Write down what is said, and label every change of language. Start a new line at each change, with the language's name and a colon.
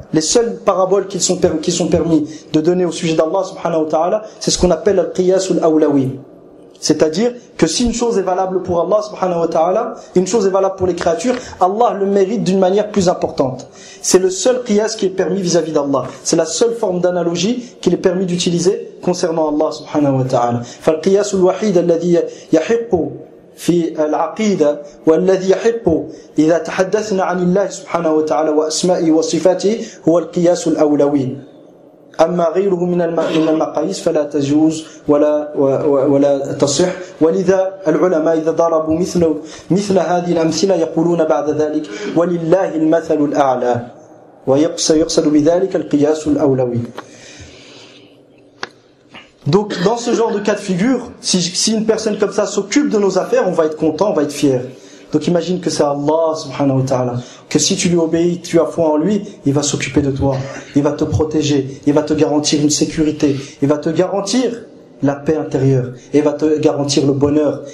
French: Les seules paraboles qui sont permis de donner au sujet d'Allah subhanahu wa ta'ala, c'est ce qu'on appelle الْقِيَاسُ الْأَوْلَوِي. C'est-à-dire que si une chose est valable pour Allah subhanahu wa ta'ala, une chose est valable pour les créatures, Allah le mérite d'une manière plus importante. C'est le seul qiyas qui est permis vis-à-vis d'Allah. C'est la seule forme d'analogie qu'il est permis d'utiliser concernant Allah subhanahu wa ta'ala.
Arabic: فالقياس الوحيد الذي يحق في العقيدة والذي يحق إذا تحدثنا عن الله سبحانه وتعالى وأسمائه وصفاته هو القياس الأولوي. أما غيره من المقاييس فلا تجوز ولا تصح. ولذا العلماء إذا ضربوا مثل هذه الأمثلة يقولون بعد ذلك ولله المثل الأعلى، ويقصد بذلك القياس الأولوي.
French: Donc dans ce genre de cas de figure, si une personne comme ça s'occupe de nos affaires, on va être content, on va être fier. Donc imagine que c'est Allah subhanahu wa ta'ala, que si tu lui obéis, tu as foi en lui, il va s'occuper de toi, il va te protéger, il va te garantir une sécurité, il va te garantir la paix intérieure, et il va te garantir le bonheur.